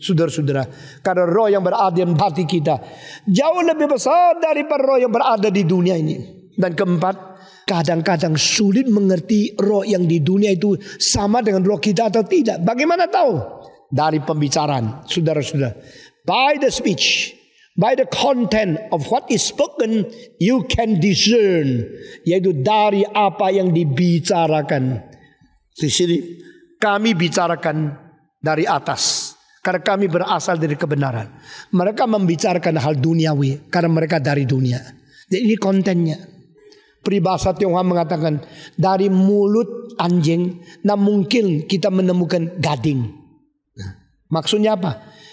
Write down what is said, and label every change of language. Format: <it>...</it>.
<id>Saudara-saudara, karena roh yang berada di hati kita jauh lebih besar daripada roh yang berada di dunia ini. Dan keempat, kadang-kadang sulit mengerti roh yang di dunia itu sama dengan roh kita atau tidak. Bagaimana tahu? Dari pembicaraan, saudara-saudara.</id> <en>By the speech, by the content of what is spoken, you can discern.</en> <id>Yaitu dari apa yang dibicarakan. Di sini kami bicarakan dari atas, karena kami berasal dari kebenaran. Mereka membicarakan hal duniawi karena mereka dari dunia. Jadi ini kontennya. Peribahasa Tionghoa mengatakan, dari mulut anjing nah mungkin kita menemukan gading. Maksudnya apa?</id>